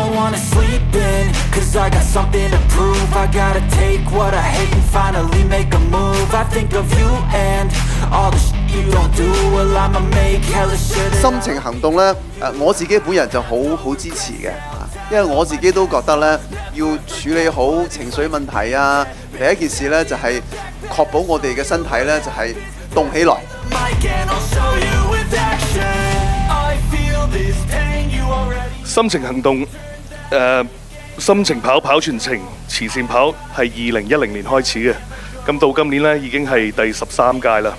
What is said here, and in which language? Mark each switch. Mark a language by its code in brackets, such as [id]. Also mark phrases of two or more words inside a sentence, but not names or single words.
[en] wanna sleep in, cause I got something to prove. I gotta take what I hate and finally make a move. I think of you and all the shit you don't do. Well, I'ma make hella sure that [yue] 心情行動呢，我自己本人就好支持嘅，因為我自己都覺得呢，要處理好情緒問題啊。第一件事呢，就係確保我哋嘅身體呢，就係動起來。心情行動，心情跑全程慈善跑係2010年開始嘅，咁到今年呢已經係第13屆啦。